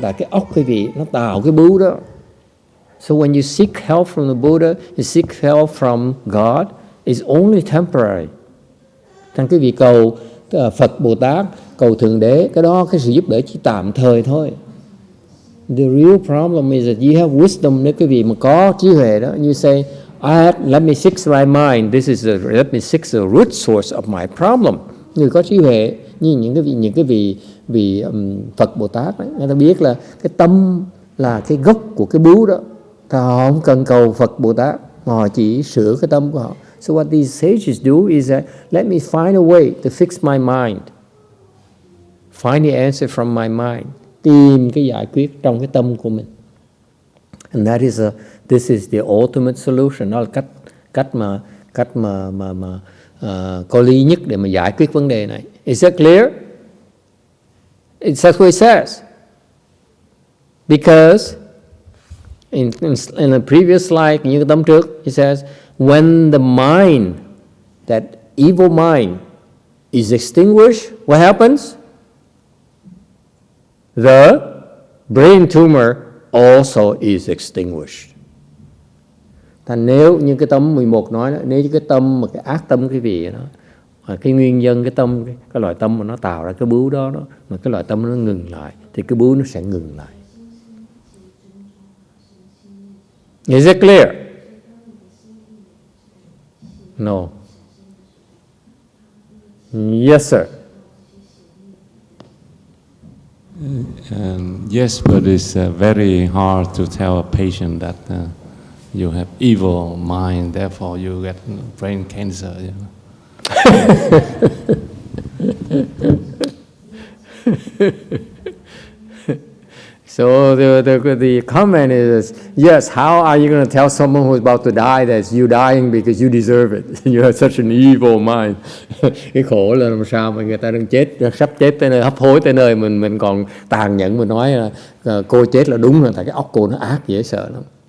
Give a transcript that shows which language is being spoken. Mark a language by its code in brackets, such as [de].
[vi] Tại cái óc cái vị nó tạo cái bướu đó. [en] So when you seek help from the Buddha, you seek help from God, it's only temporary. [vi] Thành cái vị cầu Phật Bồ Tát, cầu Thượng Đế, cái đó cái sự giúp đỡ chỉ tạm thời thôi. [en] The real problem is that you have wisdom. [vi] Nếu cái vị mà có trí huệ đó, [en] you say, let me fix my mind. Let me fix the root source of my problem. [vi] Người có trí huệ như những cái vị Phật Bồ Tát ấy, người ta biết là cái tâm là cái gốc của cái bướu đó. Họ không cần cầu Phật Bồ Tát, mà họ chỉ sửa cái tâm của họ. [en] So what these sages do is that let me find a way to fix my mind. Find the answer from my mind. [vi] Tìm cái giải quyết trong cái tâm của mình. [en] And this is the ultimate solution. [vi] Đó là cách mà có lý nhất để mà giải quyết vấn đề này. [en] Is that clear? That's what it says. Because in the previous slide, [vi] như cái tấm trước, [en] it says, when the mind, that evil mind, is extinguished, what happens? The brain tumor also is extinguished. [vi] Thành nếu như cái tâm 11 nói đó, nếu cái tâm mà cái ác tâm cái vị đó, cái nguyên nhân cái tâm, cái loại tâm mà nó tạo ra cái bướu đó, mà cái loại tâm nó ngừng lại thì cái bướu nó sẽ ngừng lại. [en] Is it clear? No. Yes, sir. Yes, but it's very hard to tell a patient that you have evil mind, therefore you get brain cancer. You know? So the comment is, yes, how are you going to tell someone who's about to die that you dying because you deserve it? You have such an evil mind. [vi] Cái khổ là làm sao mà người ta đang chết, sắp chết tới nơi, hấp hối tới nơi, mình còn tàn nhẫn mình nói là cô chết là đúng rồi, tại cái óc cô nó ác dễ sợ lắm.